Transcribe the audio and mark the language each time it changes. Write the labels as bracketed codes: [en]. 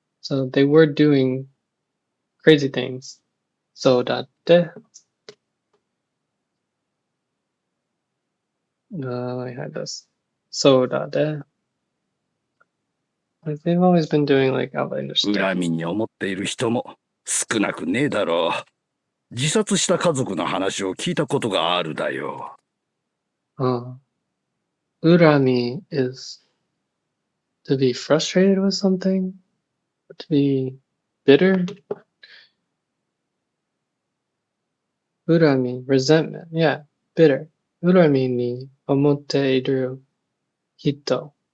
[en] So they were doing crazy things. So datte. I had this. So datte. Like they've always been doing like outlandish stuff. [ja] 恨みに思っている人も少なくねえだろう。自殺した家族の話を聞いたことがあるだよ。 [en] Urami is to be frustrated with something, to be bitter. Urami, resentment, yeah, bitter. [ja] Urami ni omotte iru hito.